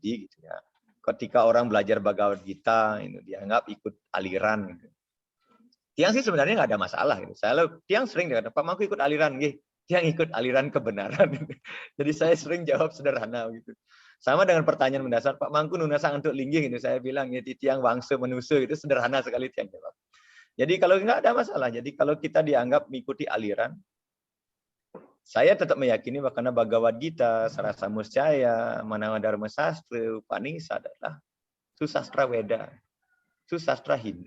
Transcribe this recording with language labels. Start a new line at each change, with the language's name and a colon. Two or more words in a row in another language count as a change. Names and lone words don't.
Indonesian: Gitu ya. Ketika orang belajar Bhagavad Gita, itu dianggap ikut aliran. Gitu. Tiang sih sebenarnya nggak ada masalah. Gitu. Tiang sering dikatakan, Pak Mangku ikut aliran, gitu. Tiang ikut aliran kebenaran. Gitu. Jadi saya sering jawab sederhana gitu. Sama dengan pertanyaan mendasar, Pak Mangku nunasang untuk linggih, gitu. Saya bilang, ya, tiang wangsa manusia, itu sederhana sekali tiang jawab. Jadi kalau nggak ada masalah. Jadi kalau kita dianggap mengikuti aliran, saya tetap meyakini bahwa Bhagavad Gita, Sarasa Muscaya, Manawa Dharma Sastra, Upanishad adalah susastra Weda, susastra Hindu.